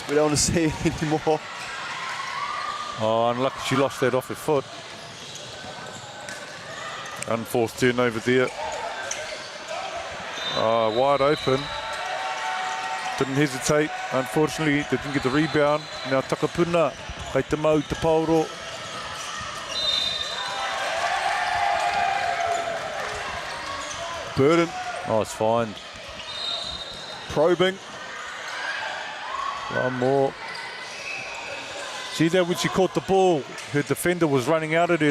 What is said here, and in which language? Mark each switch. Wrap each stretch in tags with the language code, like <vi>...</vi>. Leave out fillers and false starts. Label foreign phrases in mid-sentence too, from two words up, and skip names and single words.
<en>We don't want to see any more. Oh, unlucky she lost that off her foot. Unforced turnover there. Wide open. Didn't hesitate. Unfortunately, they didn't get the rebound.</en> <mi>Now Takapuna, kei te mau te pauro.</mi> <en>Burden. Oh, it's fine. Probing. One more. See that when she caught the ball, her defender was running out of there.</en>